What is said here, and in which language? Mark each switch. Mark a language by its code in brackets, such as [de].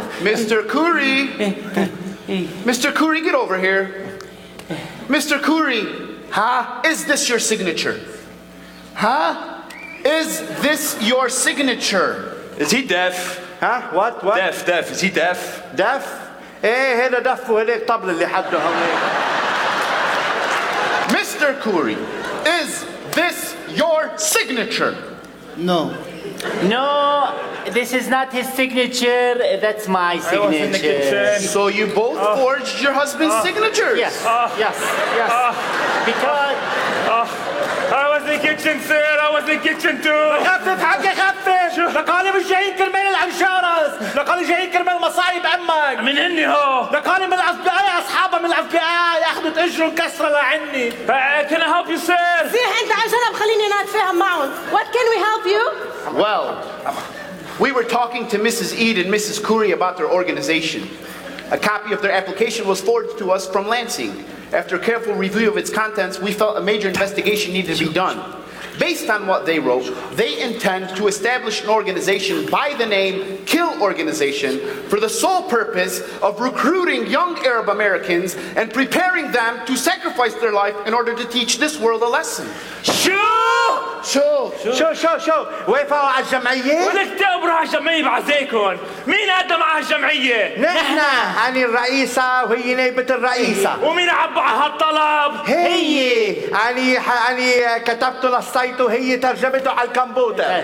[en] Mr. Khoury, Mr. Khoury, get over here. Mr. Khoury, huh? Is this your signature? Huh? Is this your signature? Is he deaf? Huh? What? Deaf. Is he deaf? Deaf? [ar] هذا دف وهذا الطبل اللي حده هونيك. [en] Mr. Khoury, is this your signature? No. No, this is not his signature. That's my signature. So you both forged your husband's signatures? Yes. Because... I was in the kitchen, sir. I was in the kitchen, too. [ar] خفف. لقالي مش جايين كرمال الانشورنس. لقالي جايين كرمال مصايب امك. من هني هو. لقالي من الاف بي اي اصحابها من الاف بي اي اخذت اجره مكسره لعني. [en] Can I help you, sir? [ar] زيح انت عشان خليني انا اتفاهم معهم. [en] What can we help you? Well, we were talking to Mrs. Eid and Mrs. Khoury about their organization. A copy of their application was forwarded to us from Lansing. After a careful review of its contents, we felt a major investigation needed to be done. Based on what they wrote, they intend to establish an organization by the name Kill Organization for the sole purpose of recruiting young Arab Americans and preparing them to sacrifice their life in order to teach this world a lesson. Shoo! [ar] شو وافقوا على الجمعية؟ ولك تقبروا على الجمعية بعزيكم. مين قدم على الجمعية؟ نحن أنا الرئيسة وهي نائبة الرئيسة. ومين عبى على هالطلب؟ هي أنا كتبته للسايت وهي ترجمته على الكمبيوتر.